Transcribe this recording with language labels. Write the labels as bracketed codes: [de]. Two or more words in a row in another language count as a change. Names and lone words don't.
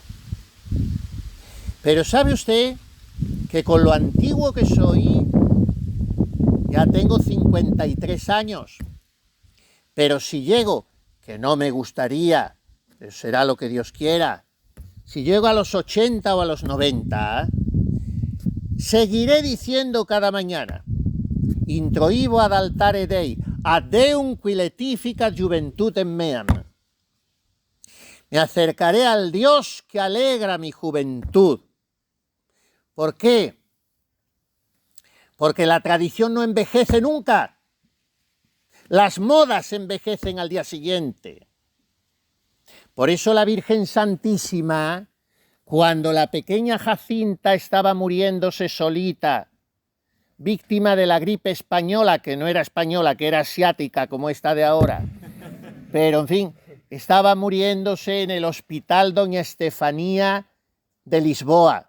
[es] Pero ¿sabe usted que con lo antiguo que soy, ya tengo 53 años? Pero si llego, que no me gustaría, será lo que Dios quiera, si llego a los 80 o a los 90, seguiré diciendo cada mañana, [la] introibo ad altare Dei, ad Deum qui letificat juventutem meam. [es] Me acercaré al Dios que alegra mi juventud. ¿Por qué? Porque la tradición no envejece nunca. Las modas envejecen al día siguiente. Por eso la Virgen Santísima, cuando la pequeña Jacinta estaba muriéndose solita, víctima de la gripe española, que no era española, que era asiática, como esta de ahora, pero en fin, estaba muriéndose en el hospital Doña Estefanía de Lisboa.